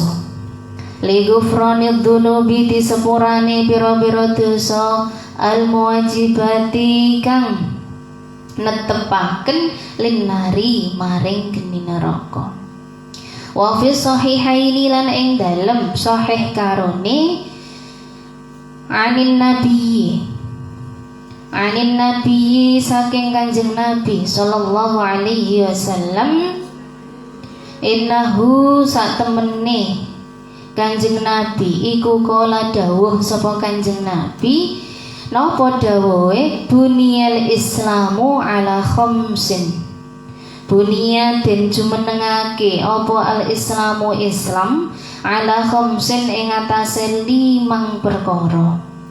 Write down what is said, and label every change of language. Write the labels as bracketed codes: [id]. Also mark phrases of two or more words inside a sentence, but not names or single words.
[ar] Li ghufranid dunubi [jv] di sepurane pira-pira dosa [ar] al muwajibati [jv] kang netepaken linari maring geni neraka. [ar] Wa fi sahihaini [jv] lan ing dalem sahih karone [ar] anin nabi [jv] saking Kanjeng Nabi [ar] sallallahu alaihi wasallam, [jv] innahu sak temene Kanjeng Nabi iku kala dawuh sapa Kanjeng Nabi, napa dawuhe, [ar] buniyal islamu ala khamsin, [jv] bunia den jumenengake apa [ar] al islamu [jv] Islam [ar] ala khamsin [jv] ing atase 5 perkara.